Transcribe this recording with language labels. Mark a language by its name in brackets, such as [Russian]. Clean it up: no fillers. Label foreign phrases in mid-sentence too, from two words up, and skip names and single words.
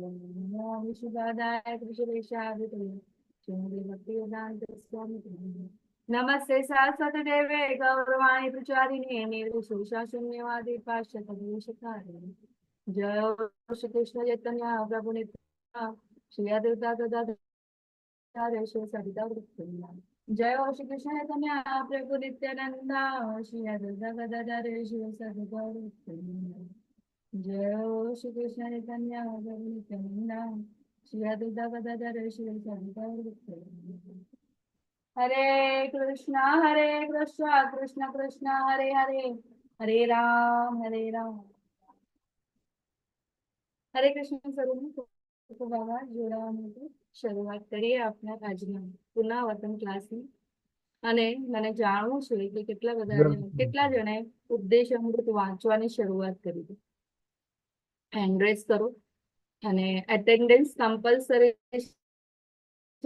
[Sanskrit] नमो विष्णुपादाय कृष्णवेषाय भक्तिवेदांत स्वामी नमस्ते सरस्वती देवे गौरवाणी प्रचारिणे निर्विशेषशून्यवादी पाश्चात्यदेशकारिणे जय श्री कृष्ण चैतन्य प्रभु नित्यानंद श्री अद्वैत गदाधर जय हो श्री कृष्ण चैतन्य प्रभु नित्यानंद श्री अद्वैत गदाधर शिव सदि जय हो श्री कृष्ण चैतन्य प्रभु नित्यानंद श्री अद्वैत गदाधर शिव सदि हरे कृष्ण कृष्ण कृष्ण हरे हरे हरे राम हरे कृष्ण स्वरूप बाबा [Gujarati] જોડાવા માટે શરૂઆત કરીએ આપણા આજના પુનરાવર્તન ક્લાસની. અને મને જાણવું છે કે કેટલા જણાએ ઉપદેશ અમૃત વાંચવાની શરૂઆત કરી હતી. [English] hand raise [Gujarati] કરો અને [English] attendance compulsory [Gujarati] છે.